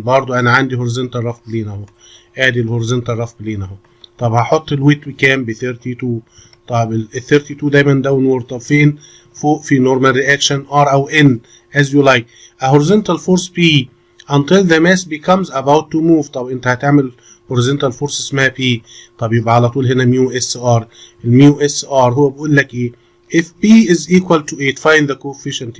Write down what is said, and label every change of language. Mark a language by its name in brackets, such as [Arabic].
[Arabic] برضو انا عندي horizontal rough plane اهو، ادي الهوريزونتال rough plane اهو. طب هحط الويت بكام؟ ب 32. طب ال 32 دايما داون وورد. طب فين؟ فوق في [English] normal reaction R او N as you like. a horizontal force P until the mass becomes about to move. [Arabic] طب انت هتعمل [English] horizontal force [Arabic] اسمها P. طب يبقى على طول هنا ميو اس ار. الميو اس ار هو بيقول لك ايه؟ [English] if P is equal to 8 find the coefficient.